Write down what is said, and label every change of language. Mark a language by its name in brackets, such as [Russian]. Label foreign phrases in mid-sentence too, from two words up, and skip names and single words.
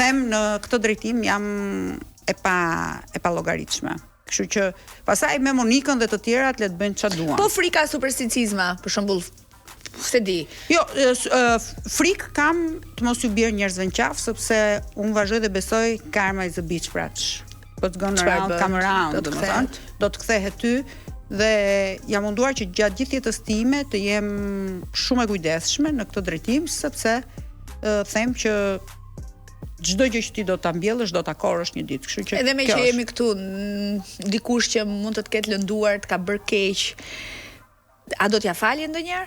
[Albanian] them në këtë drejtim jam e pa llogaritshme. Kështu që pastaj me Monikën dhe të tjerat le të bëjnë çfarë duan. Po frika supersticizma, për shembull, se di. Jo, frikë kam të mos ju bjerë njerëzve në qafë, sepse unë vazhdoj dhe besoj [English] karma is a bitch, prach. What's gone [Albanian] Çfarë [English] around, [Albanian] bën? [English] come around, [Albanian] Do të domethënë, do të kthehet ty dhe jam munduar që gjatë gjithë jetës time të jem shumë e kujdesshme në këtë drejtim, sepse them që çdo gjë që ti do ta mbjellësh do ta korrësh një ditë. Kështu që Edhe me kjo që është. jemi këtu, dikush që mund të ketë lënduar, të ka bërë keq, a do t'ja falje ndonjëherë?